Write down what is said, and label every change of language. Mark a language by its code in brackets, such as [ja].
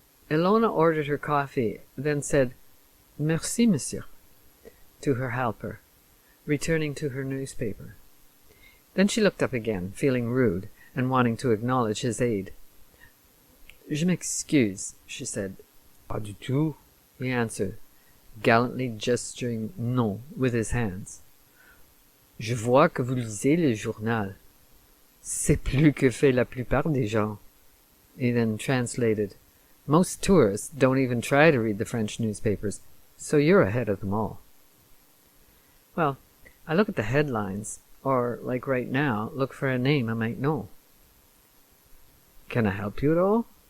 [en] Ilona ordered her coffee, then said, [fr] "Merci, monsieur," [en] to her helper, returning to her newspaper. Then she looked up again, feeling rude, and wanting to acknowledge his aid. [fr] "Je m'excuse," [en] she said. [fr] "Pas du tout," [en] he answered, gallantly gesturing non with his hands. [fr] "Je vois que vous lisez le journal. C'est plus que fait la plupart des gens." [en] He then translated, "Most tourists don't even try to read the French newspapers, so you're ahead of them all." "Well, I look at the headlines, or, like right now, look for a name I might know." "Can I help you at all?